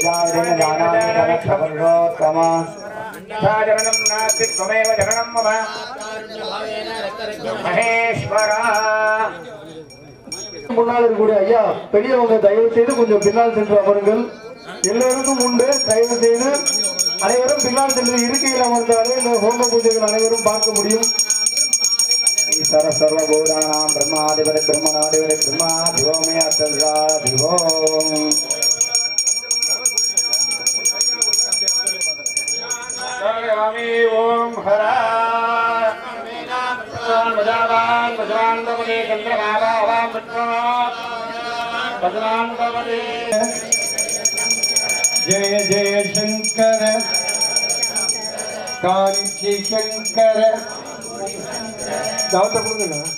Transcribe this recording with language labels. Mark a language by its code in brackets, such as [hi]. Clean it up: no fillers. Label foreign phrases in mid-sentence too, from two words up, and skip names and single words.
[sa] दिन जानामि तदक्षपुरुषोत्तम चरणं नास्ति त्वमेव चरणं मम महेश्वरा [ta] முன்னால் இருக்கக்கூடிய ஐயா பெரியவங்க தயவு செய்து கொஞ்சம் பின்னால் சென்று அமருங்கள். எல்லோருக்கும் உண்டு. தயவு செய்து அனைவரும் பின்னால் சென்று இருக்கையில் அமர்ந்தாலே இந்த ஹோம பூஜைகள் அனைவரும் பார்க்க முடியும். [sa] सर्वभूतानां ब्रह्माधिपति ब्रह्मणाधिपति ब्रह्माधिपो मे अर्थसाधिपो ओम हरा जय जय शंकर कांची शंकर दावत கொடுங்க.